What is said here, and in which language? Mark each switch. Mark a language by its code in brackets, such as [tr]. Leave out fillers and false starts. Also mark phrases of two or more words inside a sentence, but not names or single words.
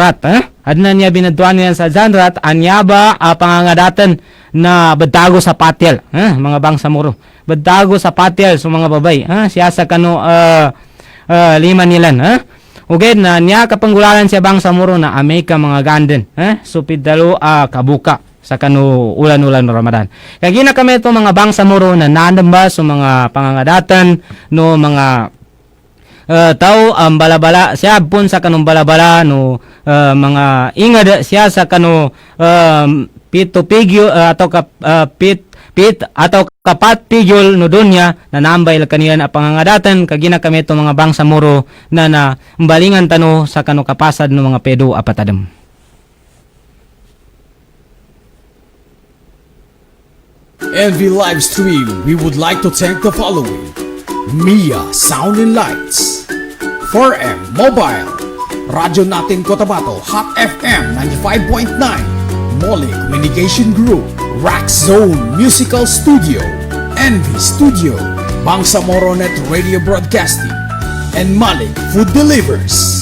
[mdh] Adna niya binaduan niya sa Janrat, anyaba pangangadatan na badago sa patyal, mga bangsamoro. Badago sa patyal sa mga babay, siya sa kano lima nilan, uged na niya kapanggulalan siya bangsamoro na amay ka mga ganden, so pidalo kabuka sa kano ulan-ulan no Ramadan. Kaya gina kami ito mga bangsamoro na nanamba sa mga pangangadatan no mga tao balabala siya pun sa kanong balabala no mga ingad siya sa kano pito pigyo atau pit atau kapat pigyol no dunya na nambay kanila na pangangadatan kagina kami ito mga bangsamoro na mbalingan tano sa kano kapasad no mga pedo apatadem. [en] MV live stream, we would like to thank the following: Mia Sound and Lights, 4M Mobile, Radyo Natin Cotabato Hot FM 95.9, Molly Communication Group, Rax Zone Musical Studio, Envy Studio, Bangsamoro Net Radio Broadcasting, and Malik Food Delivers.